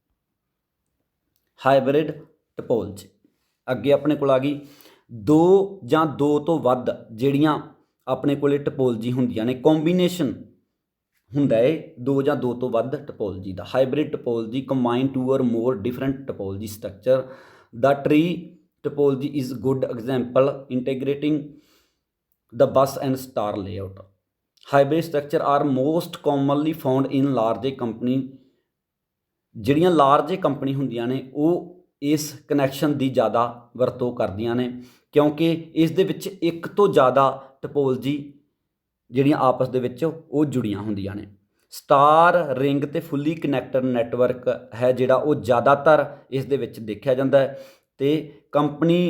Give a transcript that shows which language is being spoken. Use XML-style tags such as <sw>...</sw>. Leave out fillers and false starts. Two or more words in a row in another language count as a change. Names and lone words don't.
<en>hybrid topology</en> <pa>ਅੱਗੇ ਆਪਣੇ ਕੋਲ ਆ ਗਈ। 2 ਜਾਂ 2 ਤੋਂ ਵੱਧ ਜਿਹੜੀਆਂ ਆਪਣੇ ਕੋਲ ਟੋਪੋਲੋਜੀ ਹੁੰਦੀਆਂ ਨੇ, ਕੰਬੀਨੇਸ਼ਨ ਹੁੰਦਾ ਹੈ 2 ਜਾਂ 2 ਤੋਂ ਵੱਧ ਟੋਪੋਲੋਜੀ ਦਾ।</pa> <en>hybrid topology combine 2 or more different topology structure. the tree topology is good example integrating the bus and star layout. Hybrid structure are most commonly found in large company,</en> <pa>ਜਿਹੜੀਆਂ</pa> <en>large company</en> <pa>ਹੁੰਦੀਆਂ ਨੇ ਉਹ ਇਸ ਕਨੈਕਸ਼ਨ ਦੀ ਜ਼ਿਆਦਾ ਵਰਤੋਂ ਕਰਦੀਆਂ ਨੇ, ਕਿਉਂਕਿ ਇਸ ਦੇ ਵਿੱਚ ਇੱਕ ਤੋਂ ਜ਼ਿਆਦਾ ਟੋਪੋਲੋਜੀ ਜਿਹੜੀਆਂ ਆਪਸ ਦੇ ਵਿੱਚ ਉਹ ਜੁੜੀਆਂ ਹੁੰਦੀਆਂ ਨੇ।</pa> <en>star ring</en> <pa>ਤੇ</pa> <en>fully connected network</en> <pa>ਹੈ ਜਿਹੜਾ ਉਹ ਜ਼ਿਆਦਾਤਰ ਇਸ ਦੇ ਵਿੱਚ ਦੇਖਿਆ ਜਾਂਦਾ ਹੈ, ਤੇ ਕੰਪਨੀ</pa>